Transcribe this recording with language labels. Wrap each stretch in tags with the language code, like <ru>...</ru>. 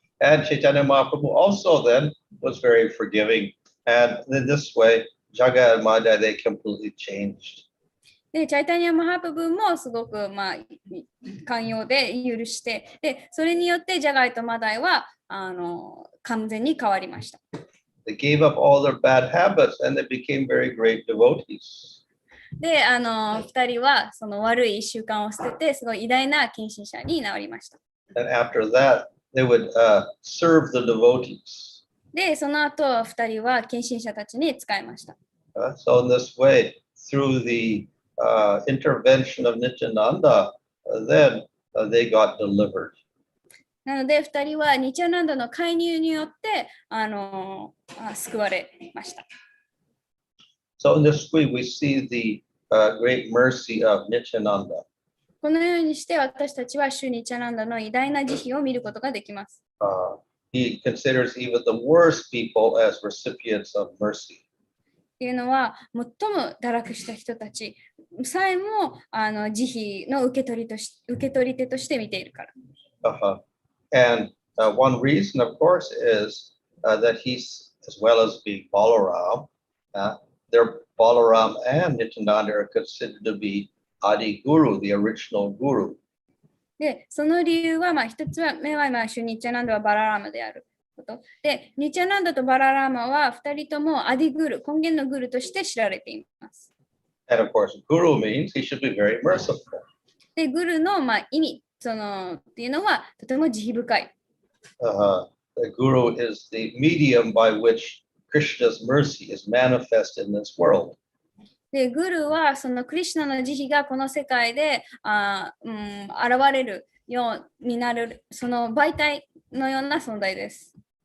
<en>And Chaitanya Mahaprabhu also then was very forgiving. And in this way, Jagai and Madai, they completely changed.</en> <ja>で、チャイタニア・マハプラブもすごく、寛容で許して、で、それによってジャガイとマダイは完全に変わりました。</ja> <en>They gave up all their bad habits and they became very great devotees.</en> <ja>で、2人はその悪い習慣を捨てて、すごい偉大な献身者になりました。</ja> <en>And after that, they would serve the devotees.</en> <ja>で、その後、2人は献身者たちに仕えました。</ja> <en>So in this way, through the intervention of Nityananda, then they got delivered.</en> <ja>なので、2人はニチャナンダの介入によって救われました。</ja> <en>So in this way, we see the great mercy of Nityananda.</en> <ja>このようにして私たちはシュニチャナンダの偉大な慈悲を見ることができます。</ja> <en>He considers even the worst people as recipients of mercy.</en> <ja>っていうのは、最も堕落した人たちさえも慈悲の受け取り手として見ているから。</ja> <en>And one reason, of course, is that he's, as well as being Balaram, Balaram and Nityananda are considered to be Adi Guru, the original Guru.</en> <ja>で、その理由は、一つ目は、シュニチャナンダはバララーマであること。で、ニチャナンダとバララーマは2人ともアディグル、根源のグルとして知られています。</ja> <en>And of course, Guru means he should be very merciful.</en> <ja>で、グルの意味っていうのはとても慈悲深い。</ja> <en>The Guru is the medium by which Krishna's mercy is manifest in this world.</en> <ja>で、グルはそのクリシュナの慈悲がこの世界で現れるようになるその媒体のような存在です。</ja>